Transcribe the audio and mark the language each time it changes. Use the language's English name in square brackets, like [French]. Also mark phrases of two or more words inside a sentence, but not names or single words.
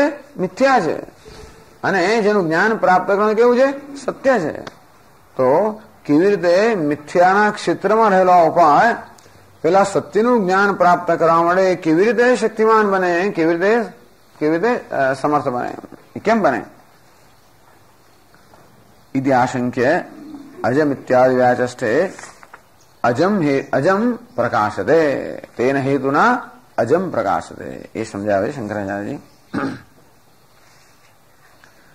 [Gujarati] મિથ્યા છે, અને જેનું જ્ઞાન પ્રાપ્ત કરવાનું કેવું છે? સત્ય છે. તો કેવી રીતે મિથ્યાના ક્ષેત્રમાં રહેલો ઉપાય પેલા સત્યનું જ્ઞાન પ્રાપ્ત કરવા માટે કેવી રીતે શક્તિમાન બને, કેવી રીતે સમર્થ બને, કેમ બને? [Sanskrit] इति आशंक्य अजम इत्यादि व्याचष्टे अजम प्रकाशते तेन हेतुना अजम प्रकाशते. [Hindi] ये समझावे शंकराचार्य जी.